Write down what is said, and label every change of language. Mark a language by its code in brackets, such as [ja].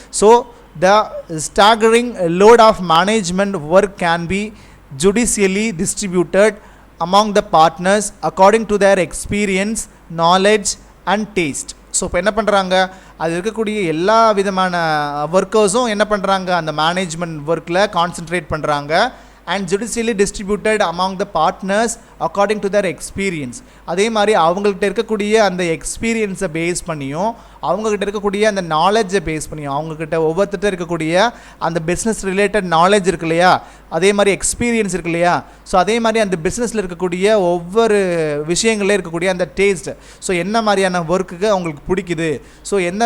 [en] So the staggering load of management work can be judiciously distributed among the partners according to their experience, knowledge and taste. [ta] So இப்போ என்ன பண்ணுறாங்க, அது இருக்கக்கூடிய எல்லா விதமான ஒர்க்கர்ஸும் என்ன பண்ணுறாங்க, அந்த மேனேஜ்மெண்ட் ஒர்க்கில் கான்சென்ட்ரேட் பண்ணுறாங்க. [en] and judicially distributed among the partners according to their experience. [ta] அதே மாதிரி அவங்கள்ட்ட இருக்கக்கூடிய அந்த எக்ஸ்பீரியன்ஸை பேஸ் பண்ணியும் அவங்கக்கிட்ட இருக்கக்கூடிய அந்த நாலேஜை பேஸ் பண்ணியும் அவங்கக்கிட்ட ஒவ்வொருத்தட்ட இருக்கக்கூடிய அந்த பிஸ்னஸ் ரிலேட்டட் நாலேஜ் இருக்கு இல்லையா, அதே மாதிரி எக்ஸ்பீரியன்ஸ் இருக்கு இல்லையா, ஸோ அதே மாதிரி அந்த பிஸ்னஸில் இருக்கக்கூடிய ஒவ்வொரு விஷயங்களே இருக்கக்கூடிய அந்த டேஸ்ட், ஸோ என்ன மாதிரியான ஒர்க்குக்கு அவங்களுக்கு பிடிக்குது, ஸோ